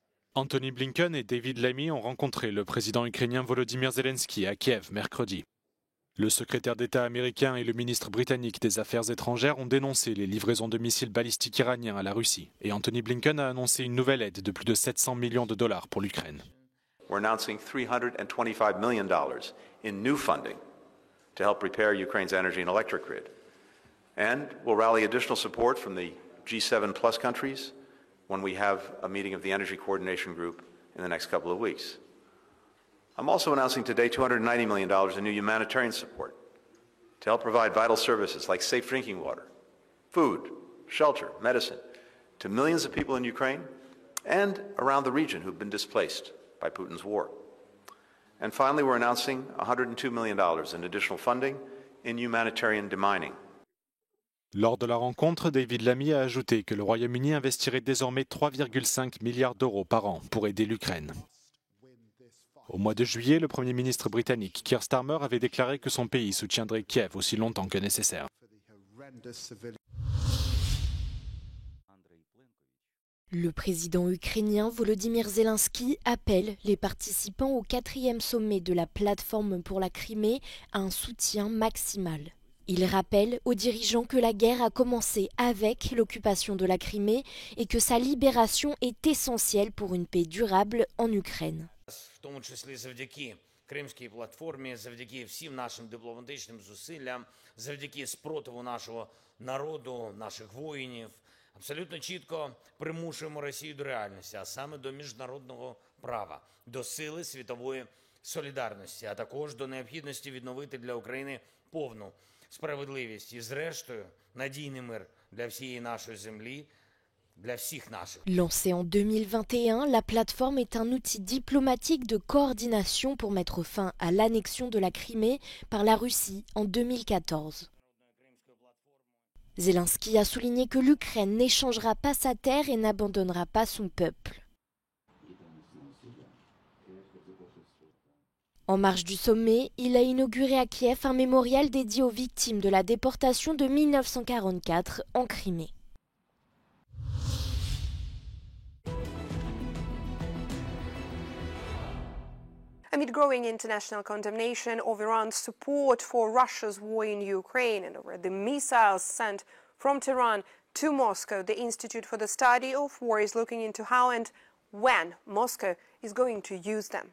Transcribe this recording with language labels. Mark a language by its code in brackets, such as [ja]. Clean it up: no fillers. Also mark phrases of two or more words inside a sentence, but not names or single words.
[fr] Anthony Blinken et David Lammy ont rencontré le président ukrainien Volodymyr Zelensky à Kiev mercredi. Le secrétaire d'État américain et le ministre britannique des Affaires étrangères ont dénoncé les livraisons de missiles balistiques iraniens à la Russie. Et Anthony Blinken a annoncé une nouvelle aide de plus de 700 millions de dollars pour l'Ukraine. [en] We're announcing $325 million in new funding to help repair Ukraine's energy and electric grid. And we'll rally additional support from the G7 plus countries when we have a meeting of the Energy Coordination Group in the next couple of weeks. I'm also announcing today $290 million in new humanitarian support to help provide vital services like safe drinking water, food, shelter, medicine to millions of people in Ukraine and around the region who've been displaced by Putin's war. And finally, we're announcing $102 million in additional funding in humanitarian demining. [fr] Lors de la rencontre, David Lammy a ajouté que le Royaume-Uni investirait désormais 3,5 milliards d'euros par an pour aider l'Ukraine. Au mois de juillet, le Premier ministre britannique Keir Starmer avait déclaré que son pays soutiendrait Kiev aussi longtemps que nécessaire. Le président ukrainien Volodymyr Zelensky appelle les participants au 4e sommet de la plateforme pour la Crimée à un soutien maximal. Il rappelle aux dirigeants que la guerre a commencé avec l'occupation de la Crimée et que sa libération est essentielle pour une paix durable en Ukraine. [uk] В тому числі завдяки Кримській платформі, завдяки всім нашим дипломатичним зусиллям, завдяки спротиву нашого народу, наших воїнів, абсолютно чітко примушуємо Росію до реальності, а саме до міжнародного права, до сили світової солідарності, а також до необхідності відновити для України повну справедливість і, зрештою, надійний мир для всієї нашої землі. [fr] Lancée en 2021, la plateforme est un outil diplomatique de coordination pour mettre fin à l'annexion de la Crimée par la Russie en 2014. Zelensky a souligné que l'Ukraine n'échangera pas sa terre et n'abandonnera pas son peuple. En marge du sommet, il a inauguré à Kiev un mémorial dédié aux victimes de la déportation de 1944 en Crimée. [en] Amid growing international condemnation of Iran's support for Russia's war in Ukraine and over the missiles sent from Tehran to Moscow, the Institute for the Study of War is looking into how and when Moscow is going to use them.